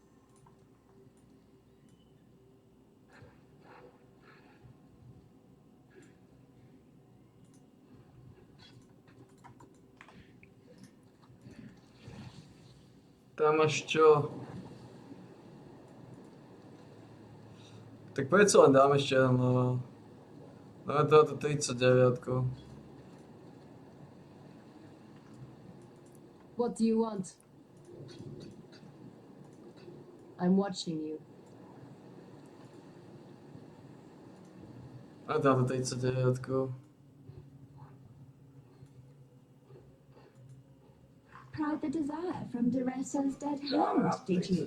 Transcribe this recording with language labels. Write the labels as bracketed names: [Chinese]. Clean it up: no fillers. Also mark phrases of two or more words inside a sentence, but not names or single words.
[Slovak] Tam máš čo? Tak povedz len dám ešte jeden, no. Dáme tohoto 39. [English] What do you want? I'm watching you. [Slovak] A táto 39. [English] Pried the desire from Duresso's dead hand, did you?